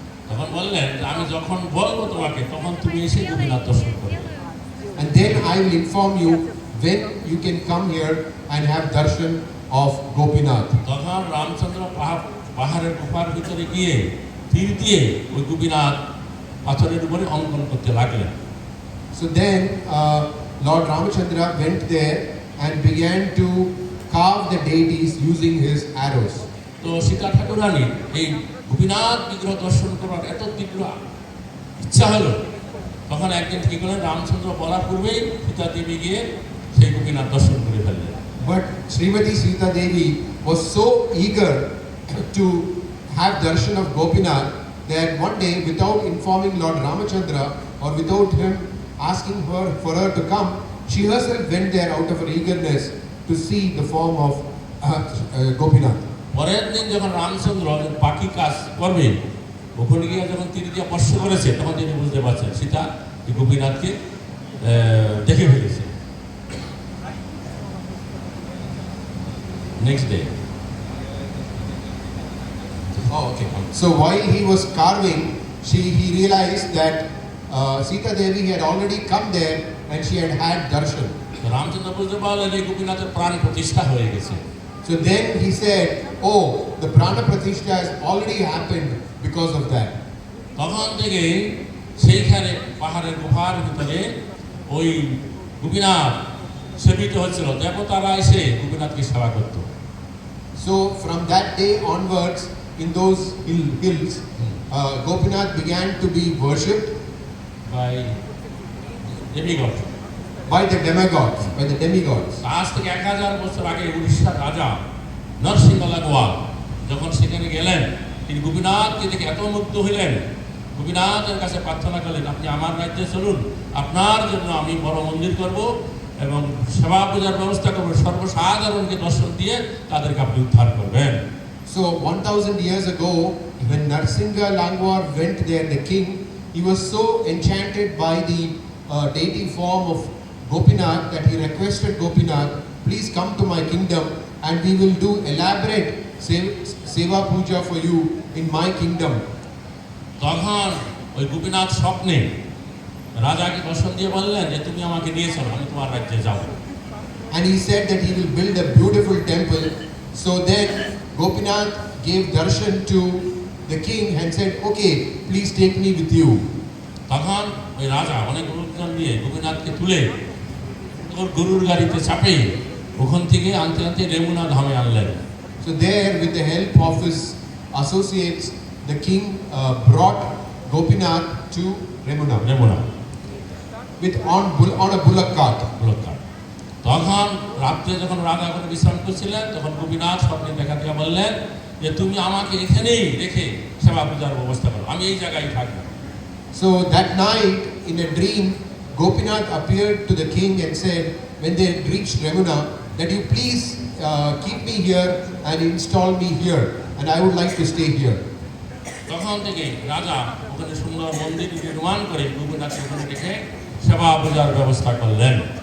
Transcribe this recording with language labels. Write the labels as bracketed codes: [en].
[bn] তখন বললেন যে আমি যখন বলবো তোমাকে তখন তুমি এসে গোপীনাথ দর্শন করবে। [en] And then I will inform you when you can come here and have darshan of Gopinath. [bn] তখন রামচন্দ্র পাহাড়ের গুহার ভিতরে গিয়ে তীর দিয়ে ওই গোপীনাথ পাথরের উপরে অঙ্কন করতে লাগলেন। [en] So then Lord Ramachandra went there and began to carve the deities using his arrows. [bn] তো সীতা ঠাকুরানী এই গোপীনাথ বিগ্রহ দর্শন করার এত তীব্র ইচ্ছা হলো, তখন একদিন কি করলেন, রামচন্দ্র বলার পূর্বেই সীতা দেবী গিয়ে সেই গোপীনাথ দর্শন করে ফেললেন। [en] But Srimati Sita Devi was so eager to have darshan of Gopinath that one day, without informing Lord Ramachandra or without him asking her for her to come, she herself went there out of her eagerness to see the form of Gopinath. [bn] পরের দিন যখন রামচন্দ্র বাকি কাজ করবে, ওখানে গিয়ে যখন তীর দিয়ে স্পর্শ করেছে, তখন তিনি বুঝতে পারছেন সীতা এই গোপীনাথকে দেখে ফেলেছে। [en] Next day. Oh, okay. So while he was carving, he realized that Sita Devi had already come there and she had had darshan. [bn] Ramchandra বুঝতে পারলেন এই গোপীনাথের প্রাণ প্রতিষ্ঠা হয়ে গেছে। [en] So then he said, "Oh, the prana pratishtha has already happened because of that." [bn] তখন থেকে সেইখানে পাহাড়ের গুহার ভিতরে ওই গোপীনাথ সেবিত হচ্ছিল, দেবতারা এসে গোপীনাথকে সেবা করত। [en] So from that day onwards, in those hills, Gopinath began to be worshipped by [bn] দেবীগণ, [en] by the demigods, by the demigods. [bn] আজ থেকে 1000 বছর আগে উড়িষ্যার রাজা নরসিংহ লাগোয়াল যখন সেখানে গেলেন, তিনি গোপীনাথকে দেখে এত মুগ্ধ হইলেন, গোপীনাথের কাছে প্রার্থনা করলেন, আপনি আমার রাজ্যে চলুন, আপনার জন্য আমি বড় মন্দির করব এবং সেবা পূজার ব্যবস্থা করব, সর্বসাধারণকে দর্শন দিয়ে তাদেরকে আপনি উদ্ধার করবেন। [en] So 1000 years ago, when Narsingha Langwar went there, the king, he was so enchanted by the deity form of Gopinath that he requested Gopinath, please come to my kingdom and we will do elaborate seva puja for you in my kingdom. [bn] তখন ওই গোপীনাথ স্বপ্নে রাজাকে দর্শন দিয়ে বললেন যে তুমি আমাকে নিয়ে চলো, আমি তোমার রাজ্যে যাব। [en] And he said that he will build a beautiful temple. So then Gopinath gave darshan to the king and said, okay, please take me with you. [bn] তখন ওই রাজা অনেক লোকজন নিয়ে গোপীনাথকে তুলে ওর গরুর গাড়িতে চাপে ওখান থেকে আনতে আনতে রেমুনা ধামে আনলেন। [en] So there, with the help of his associates, the king brought Gopinath to Remuna [bn] রেমুনা [en] on a bullock cart. [bn] লোকটা তখন রাত্রে যখন রাজা ওখানে বিশ্রাম করছিলেন, তখন গোপীনাথ স্বপ্নে দেখা দিয়ে বললেন যে তুমি আমাকে এখানেই রেখে সেবা পূজার ব্যবস্থা করো, আমি এই জায়গায় থাকবো। [en] So that night, in a dream, Gopinath appeared to the king and said, when they reached Remuna, that you please keep me here and install me here, and I would like to stay here. [bn] তখন থেকে রাজা ওখানে সুন্দর মন্দির নির্মাণ করে গোপীনাথকে ওখানে রেখে সেবা পূজার ব্যবস্থা করলেন।